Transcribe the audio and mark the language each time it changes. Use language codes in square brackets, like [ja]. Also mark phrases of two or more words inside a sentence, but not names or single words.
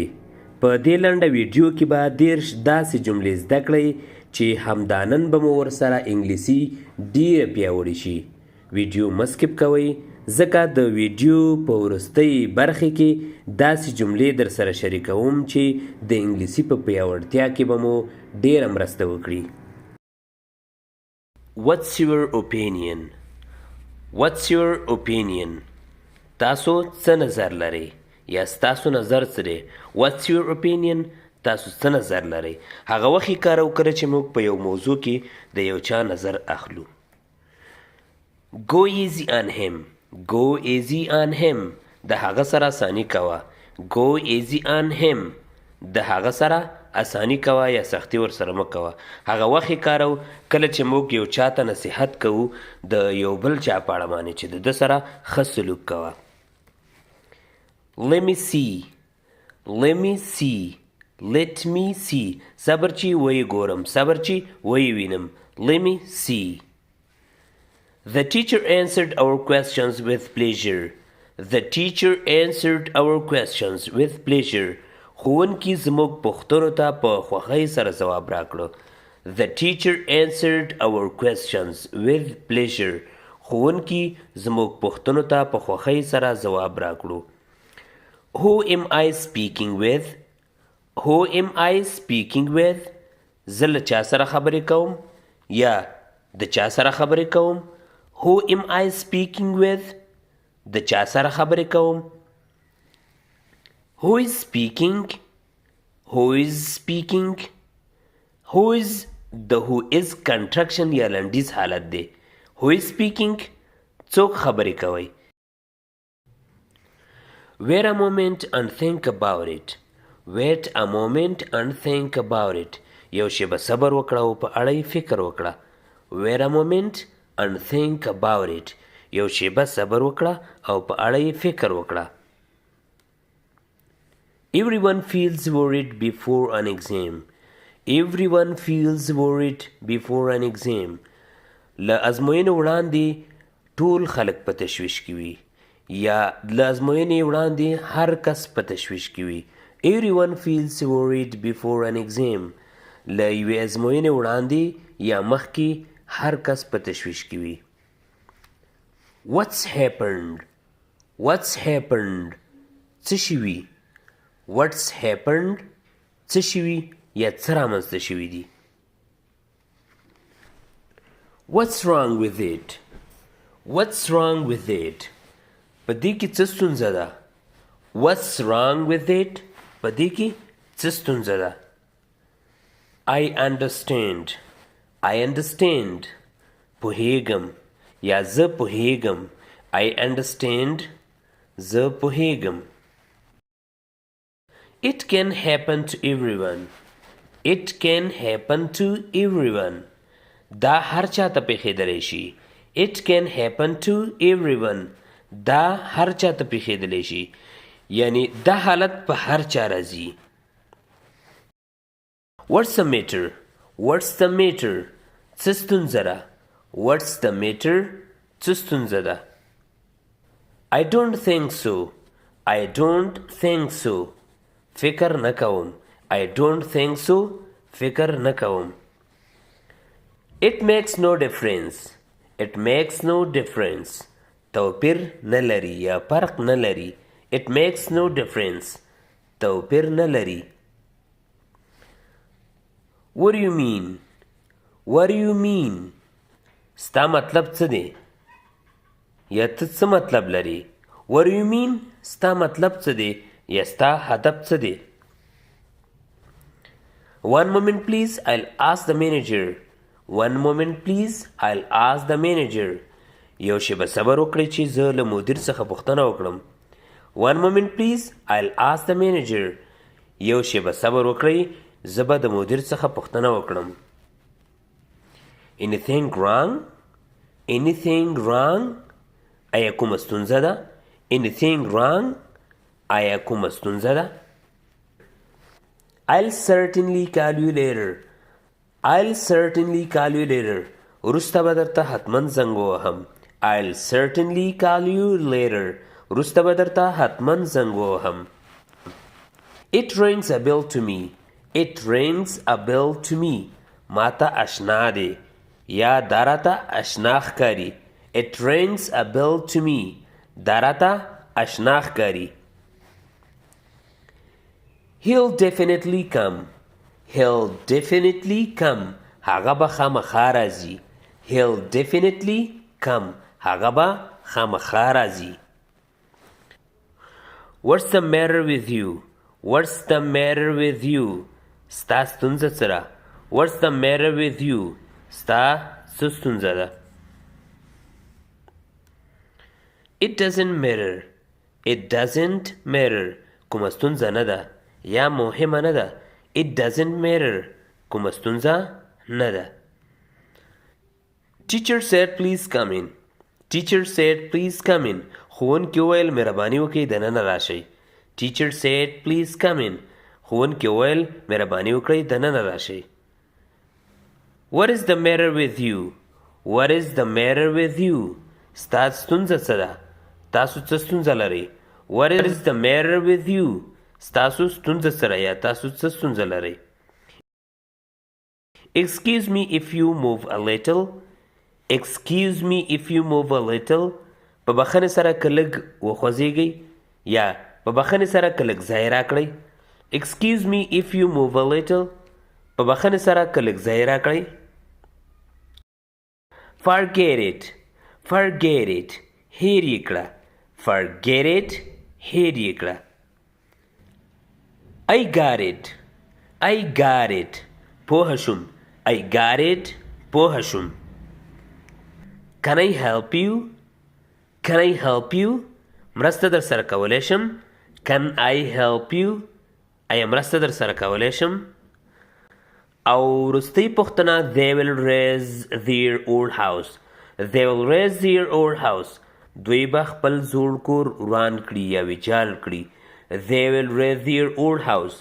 [ps] په دې لنډه ویډیو کې به 10 داسې جملې زده کړئ چې همدانن به مو ورسره انګلیسي ډیره پیاوړې شي. ویډیو مه سکپ کوئ ځکه د ویډیو په وروستۍ برخې کې داسې جملې در سره شریکوم چې د انګلیسي په پیاوړتیا کې به مو ډیره مرسته وکړي. [en] What's your opinion? What's your opinion? [ps] تاسو څه نظر لرئ یا ستاسو نظر څه دی؟ [en] What's your opinion? [ps] تاسو څه نظر لرئ؟ هغه وخت یې کار وکړه چې موږ په یو موضوع کې د یو چا نظر اخلو. [en] Go easy on him. Go easy on him. [ps] د هغه سره اساني کوه. [en] Go easy on him. [ps] د هغه سره اساني کوه یا سختي ورسره مه کوه. هغه وخت یې کارو کله چې موږ یو چا ته نصیحت کوو د یو بل چا په اړه باندې چې د ده سره ښه سلوک کوه. [en] Let me see. Let me see. Let me see. [ps] صبر چې ویې ګورم. صبر چې ویې وینم. [en] Let me see. The teacher answered our questions with pleasure. The teacher answered our questions with pleasure. [ps] ښوونکي زموږ پوښتنو ته په خوښۍ سره ځواب راکړو. [en] The teacher answered our questions with pleasure. [ps] ښوونکي زموږ پوښتنو ته په خوښۍ سره ځواب راکړو. [en] Who am I speaking with? Who am I speaking with? [ps] زه له چا سره خبرې کوم یا د چا سره خبرې کوم؟ [en] Who am I speaking with? [ps] د چا سره خبرې کوم؟ [en] Who is speaking? Who is speaking? Who is [ps] د [en] who is [ps] کنټرکشن یا لنډیز حالت دی. [en] Who is speaking? [ps] څوک خبرې کوي. [en] Wait a moment and think about it. Wait a moment and think about it. [ps] یو شیبه صبر وکړه او په اړه یې فکر وکړه. [en] Wait a moment and think about it. [ps] یو شیبه صبر وکړه او په اړه یې فکر وکړه. [en] Everyone feels worried before an exam. Everyone feels worried before an exam. [ps] له ازموینې وړاندې ټول خلک په تشویش کې وي یا له ازموینې وړاندې هر کس په تشویش کې وي. [en] Everyone feels worried before an exam. [ps] له یوې ازموینې وړاندې یا مخکې هر کس په تشویش کې وي. [en] What's happened? What's happened? [ps] څه شوي؟ [en] What's happened? [ps] څه شوي یا څه رامنځته شوي دي؟ [en] What's wrong with it? What's wrong with it? [ps] په دې کې څه ستونزه ده؟ [en] What's wrong with it? [ps] په دې کې څه ستونزه ده؟ [en] I understand. I understand. [ps] پوهیږم یا زه پوهیږم. [en] I understand. [ps] زه پوهیږم. [en] It can happen to everyone. It can happen to everyone. [ps] دا هر چا ته پیښیدلی شي. [en] It can happen to everyone. [ps] دا هر چا ته پیښیدلی شي. یعنی دا حالت په هر چا راځي. [en] What's the matter? What's the matter? [ps] څه ستونزه ده؟ [en] What's the matter? [ps] څه ستونزه ده؟ [en] I don't think so. I don't think so. [ps] فکر نه کوم. [en] I don't think so. [ps] فکر نه کوم. [en] It makes no difference. It makes no difference. [ps] توپیر نه لري یا فرق نه لري. [en] It makes no difference. [ps] توپیر نه لري. [en] What do you mean? What do you mean? [ps] ستا مطلب څه دی؟ یا ته څه مطلب لري؟ [en] What do you mean? [ps] ستا مطلب څه دی؟ یا ستا هدف څه دی؟ [en] One moment please, I'll ask the manager. One moment please, I'll ask the manager. [ps] یو شیبه صبر وکړئ چې زه له مدیر څخه پوښتنه وکړم. [en] One moment please, I'll ask the manager. [ps] یو شیبه صبر وکړئ زه به د مدیر څخه پوښتنه وکړم. [en] Anything wrong? Anything wrong? [ps] آیا کومه ستونزه ده؟ [en] Anything wrong? [ps] آیا کومه ستونزه ده؟ [en] I'll certainly call you later. I'll certainly call you later. [ps] وروسته به درته حتما زنګ ووهم. [en] I'll certainly call you later. [ps] وروسته به درته حتما زنګ ووهم. [en] It rings a bell to me. It rings a bell to me. [ps] ماته اشنا دی یا دا راته اشنا ښکاري. [en] It rings a bell to me. [ps] دا راته اشنا ښکاري. [en] He'll definitely come. He'll definitely come. [ps] هغه به خامخا راځي. [en] He'll definitely come. [ps] هغه به خامخا راځي. [en] What's the matter with you? What's the matter with you? [ps] ستا ستونزه څه ده؟ [en] What's the matter with you? [ps] ستا څه ستونزه ده؟ [en] It doesn't matter. It doesn't matter. [ps] کومه ستونزه نه ده یا مهمه نه ده. [en] It doesn't matter. [ps] کومه ستونزه نه ده. [en] Teacher said please come in. Teacher said please come in. [ps] ښوونکي وویل مهرباني وکړئ دننه راشئ. [en] Teacher said please come in. [ps] ښوونکي وویل مهرباني وکړئ دننه راشئ. [en] What is the matter with you? What is the matter with you? [ps] ستا ستونزه څه ده؟ تاسو څه ستونزه لرئ؟ [en] What is the matter with you? [ps] ستاسو ستونزه څه ده یا تاسو څه ستونزه لرئ؟ [en] Excuse me if you move a little. Excuse me if you move a little. [ps] په بخښنې سره که لږ وخوځېږئ یا په بخښنې سره که لږ ځای راکړئ. [en] Excuse me if you move a little. [ps] په بخښنې سره که لږ ځای راکړئ. [en] Forget it. Forget it. [ps] هیر یې کړه. [en] Forget it. [ps] هیر یې کړه. [en] I got it. I got it. [ps] پوه شوم. [en] I got it. [ps] پوه شوم. [en] Can I help you? Can I help you? [ps] مرسته در سره کولی شم. [en] Can I help you? [ps] آیا مرسته در سره کولی شم؟ او وروستۍ پوښتنه [en] they will raise their old house. They will raise their old house. [ps] دوی به خپل زوړ کور وران کړي یا ویجاړ کړي. [en] They will raise their old house.